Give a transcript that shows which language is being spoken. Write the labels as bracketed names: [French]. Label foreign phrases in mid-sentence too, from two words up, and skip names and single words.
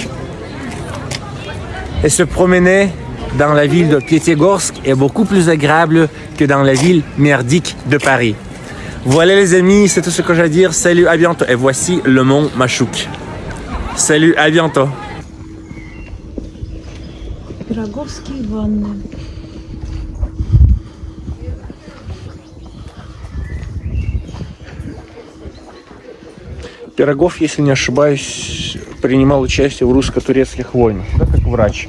[French] Et se promener dans la ville de Piatigorsk est beaucoup plus agréable que dans la ville merdique de Paris. Voilà les amis, c'est tout ce que j'ai à dire. Salut, à bientôt. Et voici le mont Machouk. Salut, à bientôt. [Russian] Пирогов, если не ошибаюсь, принимал участие в русско-турецких войнах, да, как врач.